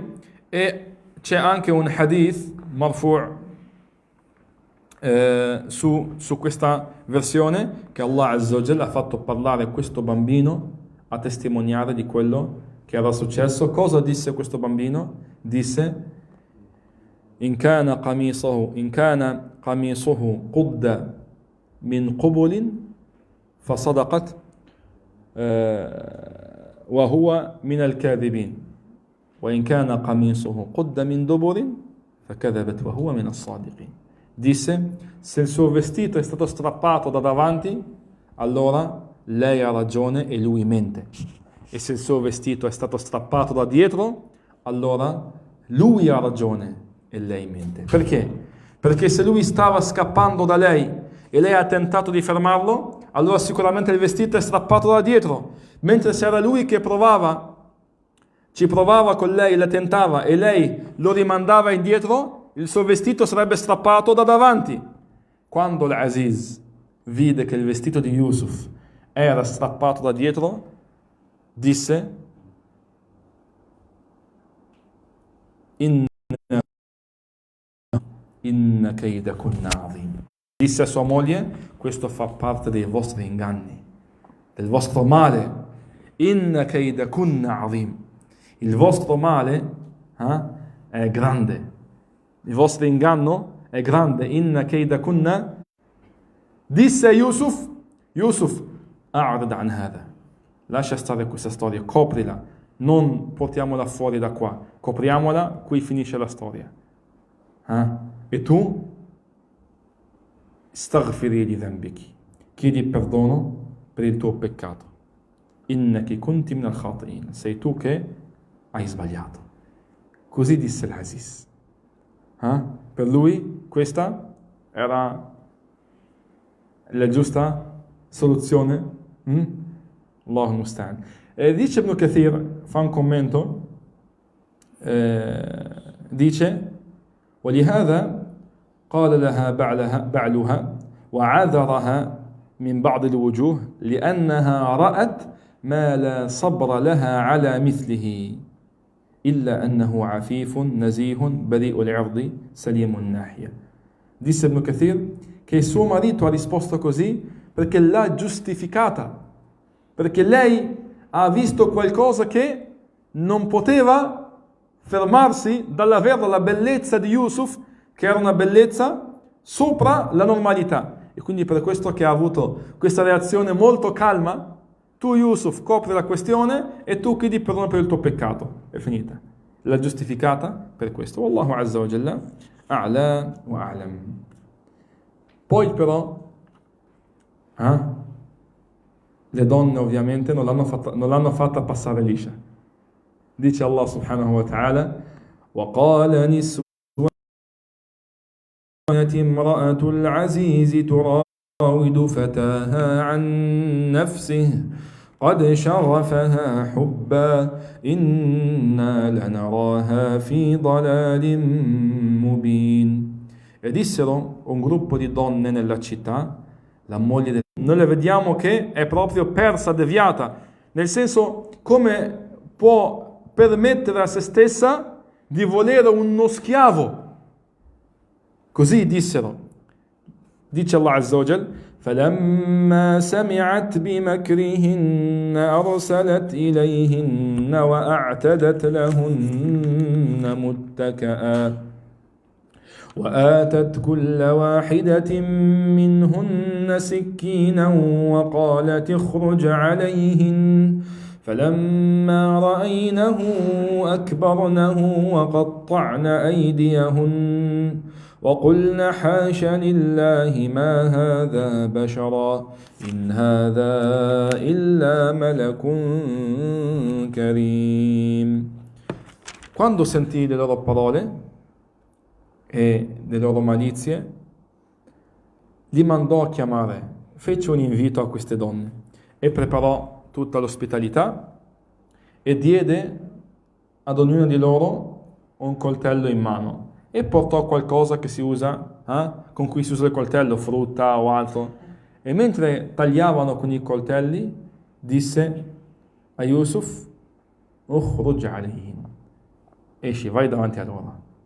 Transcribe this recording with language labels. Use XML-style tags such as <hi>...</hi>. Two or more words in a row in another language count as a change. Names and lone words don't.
<it>E c'è anche un</it> <ar>حديث مرفوع'</ar> <it>su questa versione, che</it> <ar>الله عز وجل</ar> <it>ha fatto parlare questo bambino a testimoniare di quello che era successo. Cosa disse questo bambino?</it> <ar>Disse, إن كان قميصه قد من قبل فصدقت وهو من الكاذبين وإن كان قميصه قد من دبر فكذبت وهو من الصادقين.</ar> <it>Disse, se il suo vestito è stato strappato da davanti, allora lei ha ragione e lui mente. E se il suo vestito è stato strappato da dietro, allora lui ha ragione e lei mente. Perché? Perché se lui stava scappando da lei e lei ha tentato di fermarlo, allora sicuramente il vestito è strappato da dietro. Mentre se era lui che ci provava con lei, la tentava e lei lo rimandava indietro, il suo vestito sarebbe strappato da davanti. Quando l'Aziz vide che il vestito di Yusuf era strappato da dietro, disse,</it> <ar>إن كيدكن عظيم.</ar> <it>Disse a sua moglie, questo fa parte dei vostri inganni, del vostro male.</it> <ar>إن كيدكن عظيم.</ar> <it>Il vostro male è grande. Il vostro inganno è grande.</it> <ar>إن كيدكن.</ar> <it>Disse Yusuf,</it> <ar>أعرض عن هذا.</ar> <it>Lascia stare questa storia, coprila, non portiamola fuori da qua, copriamola, qui finisce la storia. E tu,</it> <ar>استغفري لذنبك,</ar> <it>chiedi perdono per il tuo peccato.</it> <ar>إنك كنت من الخاطئين,</ar> <it>sei tu che hai sbagliato. Così disse l'Aziz. Per lui questa era la giusta soluzione?</it> <ar>الله المستعان.</ar> <it>Dice Ibn Kathir, fa un commento, dice</it> <ar>ولهذا قال لها بعلها وعذرها من بعض الوجوه لأنها رأت ما لا صبر لها على مثله إلا أنه عفيف نزيه بريء العرض سليم الناحية.</ar> <it>Disse Ibn Kathir che suo marito ha risposto così perché l'ha giustificata, perché lei ha visto qualcosa che non poteva fermarsi dall'avere la bellezza di Yusuf, che era una bellezza sopra la normalità, e quindi per questo che ha avuto questa reazione molto calma. Tu Yusuf copri la questione e tu chiedi perdono per il tuo peccato, è finita. L'ha giustificata per questo.</it> <ar>والله عز وجل أعلى وأعلم.</ar> <it>Poi però le donne ovviamente non l'hanno fatta passare liscia. Dice</it> <ar>الله سبحانه وتعالى: وَقَالَ نِسْوَةٌ امرأة العزيز تراود فتاها عن نفسه قد شغفها حبا إنا لنراها في ضلال مبين.</ar> <it>E dissero un gruppo di donne nella città, la moglie noi le vediamo che è proprio persa, deviata, nel senso, come può permettere a se stessa di volere uno schiavo. Così dissero. Dice</it> <ar>الله عز وجل: فَلَمَّا سَمِعَتْ بِمَكْرِهِنَّ أَرْسَلَتْ إِلَيْهِنَّ وَأَعْتَدَتْ لَهُنَّ مُتَّكَأً وآتت كل واحدة منهن سكينا وقالت اخرج عليهن فلما رأينه أكبرنه وقطعن أيديهن وقلن حاش لله ما هذا بشرا إن هذا إلا ملك كريم.</ar> <it>Quando sentì le loro parole e le loro malizie, li mandò a chiamare, fece un invito a queste donne e preparò tutta l'ospitalità e diede ad ognuna di loro un coltello in mano e portò qualcosa che si usa, con cui si usa il coltello, frutta o altro, e mentre tagliavano con i coltelli disse a Yusuf:</it> <ar>اخرج عليهم,</ar> <it>esci, vai davanti a loro.</it>